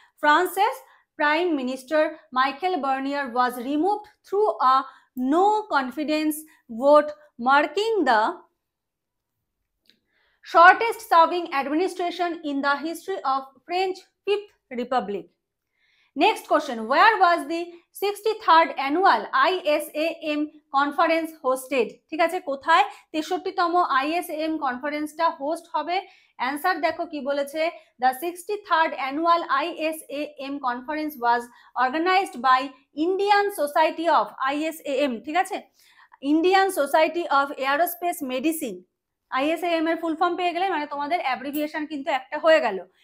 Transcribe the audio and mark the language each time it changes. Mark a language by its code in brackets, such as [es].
[en] ফ্রান্সের prime minister Michel Barnier was removed through a no confidence vote, marking the shortest serving administration in the history of French Fifth Republic. Next question, where was the 63rd annual ISAM conference hosted? [bn] ঠিক আছে, কোথায় 63তম ISAM কনফারেন্সটা host হবে? Answer দেখো কি বলেছে, [en] The 63rd annual ISAM conference was organized by Indian society of ISAM, ঠিক আছে, Indian society of aerospace medicine. [bn] ISAM এর ফুল ফর্ম পেয়ে গেলে মানে তোমাদের অ্যাব্রিভিয়েশন কিন্তু একটা হয়ে গেল।